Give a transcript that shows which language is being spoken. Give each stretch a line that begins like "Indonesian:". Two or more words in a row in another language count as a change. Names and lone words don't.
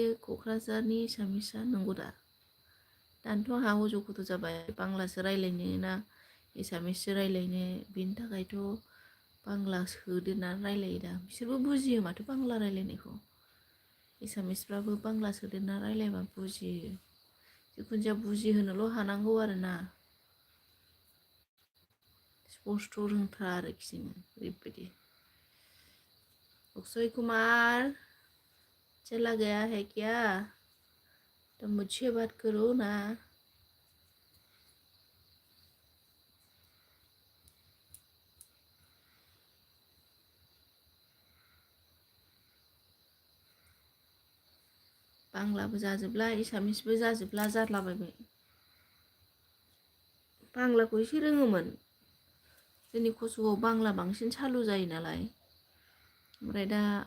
Bodo: क'क्राझारनि एसामिसआ नंगौ दा दानोथ' आंहा अज'खथ' जाबाय बांलासो रायलायनो ना एसामिससो रायलायनो बिनि थाखायथ' बांला सोदेरनानै रायलायो दा बिसोरबो बुजियो माथो बांला रायलायनायखौ एसामिसफ्राबो बांला सोदेरना रायलायबा बुजियो जिखुनु जाया बुजिहोनोल' हानांगौ आरोना स्पस्त' रोंथारा आरोखि जोङो ओरैबायदि
Hindi: अक्षय कुमार चला गया है क्या तो मुझसे बात करो ना
Bodo: बांलाबो जाजोबला एसामिसबो जाजोबला जारलाबायबाय बांलाखौ एसे रोङोमोन जोंनि कसुगाव बांला बांसिन सालु जायो नालाय ओमफ्राय दा